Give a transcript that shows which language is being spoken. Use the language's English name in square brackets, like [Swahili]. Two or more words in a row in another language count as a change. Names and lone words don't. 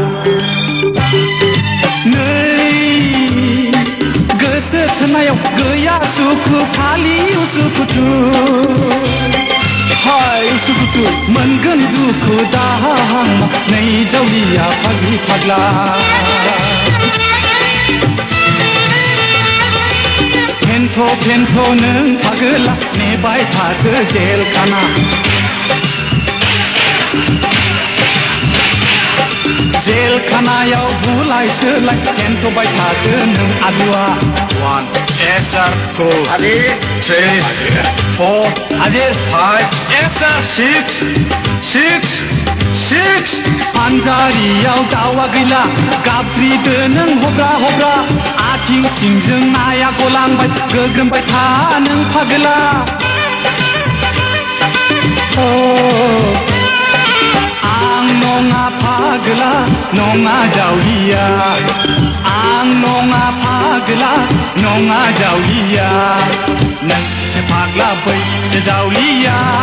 [Bodo] नै गोसो थोनायाव गैया सुखु खालि उसुखुथु हाय उसुखुथु मोनगोन दुखु दाहा नै जावलिया फाग्लि फाग्ला फेन्थ' नों फागोला नेबाय थादो जेलखाना जेलखानायाव बुलाय सोलाय फेन्थ'बाय थादो नों आलुआ 1 [English] yes sir [Bodo] 2 Adir 3 4 Adir 5 [English] yes sir [Bodo] 6 आनजारियाव दावा गैला गाबज्रिदो नों हब्रा आथिं सिंजों नाया गलांबाय गोग्रोमबाय था नों फागोला आं नङा फागोला नङा जावलिया आं नङा फागोला नङा जावलिया नोंसो फाग्ला बैसो जावलिया